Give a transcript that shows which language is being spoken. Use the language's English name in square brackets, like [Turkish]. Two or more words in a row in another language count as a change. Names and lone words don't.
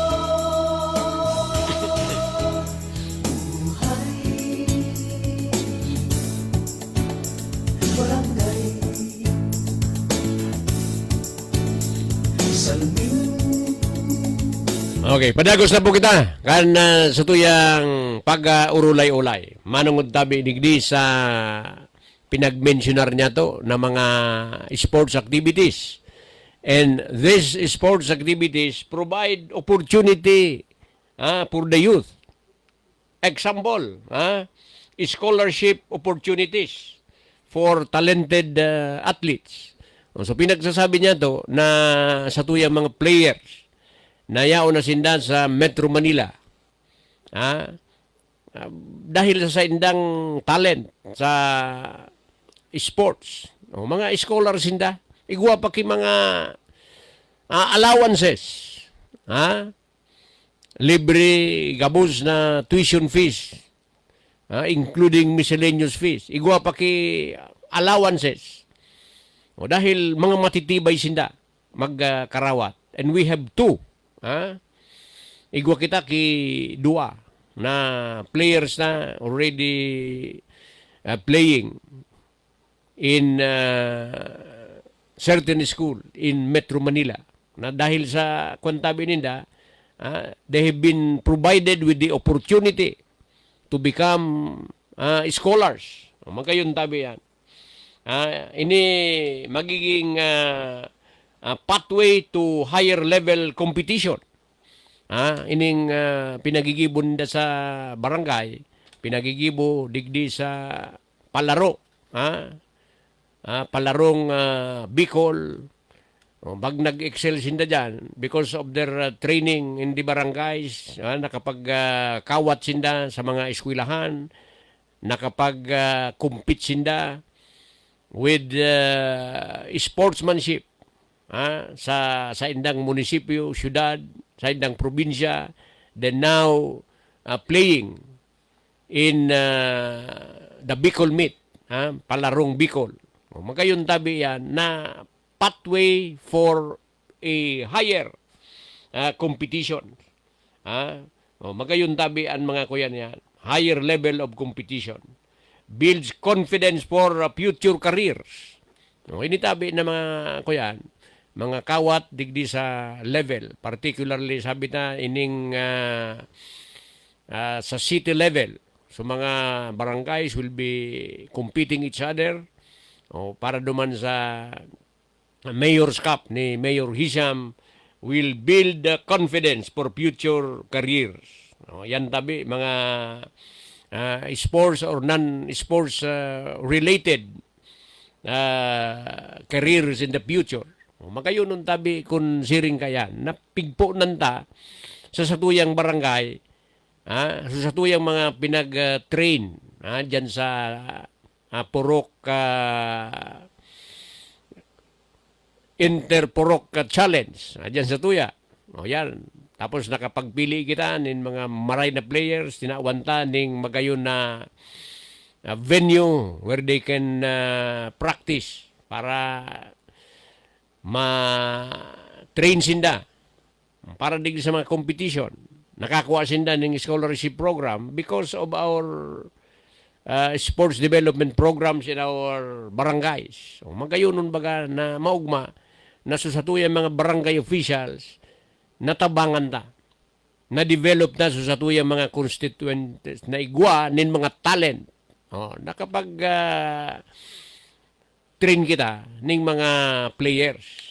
[Bikol] Buhay, barangay, salmin. Okay, padagos na po kita kan sa tuyang pag-urulay-ulay. Manungod tabi digdi sa pinag-mentionar niya to na mga [English] sports activities. And these sports activities provide opportunity for the youth. Example, scholarship opportunities for talented athletes. [Bikol] So pinagsasabi niya to na sa tuyang mga players na yaon na sinda sa Metro Manila. Dahil sa indang talent sa sports. Mga scholars sinda. Igwa pa ki mga allowances. Libre gabos na tuition fees. [English] Including miscellaneous fees. [Bikol] Igwa pa ki allowances. Dahil mga matitibay sinda magkarawat. [English] And we have two. [Bikol] Igwa kita ki dua na players na [English] already playing in certain school in Metro Manila. [Bikol] Na dahil sa kwantabi ninda, [English] they have been provided with the opportunity to become scholars. [Bikol] Magkayon tabi yan. Ini magiging [English] pathway to higher level competition. [Bikol] Ining pinagigibon nila sa barangay, pinagigibo digdi sa palaro. Palarong Bicol. Pag nag-excel sinda dyan, [English] because of their training in the barangays, [Bikol] nakapag-kawat sinda sa mga eskwelahan, nakapag-compete sinda [English] with sportsmanship [Bikol] sa indang munisipyo, syudad, sa indang probinsya, [English] then now playing in the Bicol meet, palarong Bicol. [Bikol] Magkayon tabi yan na [English] pathway for a higher competition. [Bikol] Magkayon tabi ang mga kuyan yan, [English] higher level of competition. builds confidence for future careers. [Bikol] No, initabi na mga kuyan, mga kawat digdi sa level, particularly sabi na ining sa city level. [English] So mga barangays will be competing each other [Bikol] para duman sa [English] Mayor's Cup ni Mayor Hisham will build the confidence for future careers. [Bikol] Yan tabi mga [English] sports or non-sports related careers in the future. [Bikol] Magayon nun tabi kung siring kayan, napigpo nanta sa satuyang barangay, sa satuyang mga pinag-train dyan sa Purok Interpurok Challenge, dyan sa tuya. Yan. Tapos nakapagpili kita ng mga maray na players, tinawanta ning magayon na venue [English] where they can practice [Bikol] para ma-train sinda para digdi sa mga competition. Nakakuha sinda ng [English] scholarship program because of our sports development programs in our barangays. [Bikol] So, magayonon baga na maugma na susatuyan mga barangay officials natabangan ta, na-develop na susatuyan mga constituents na igwa nin mga talent. Nakapag train kita ning mga players.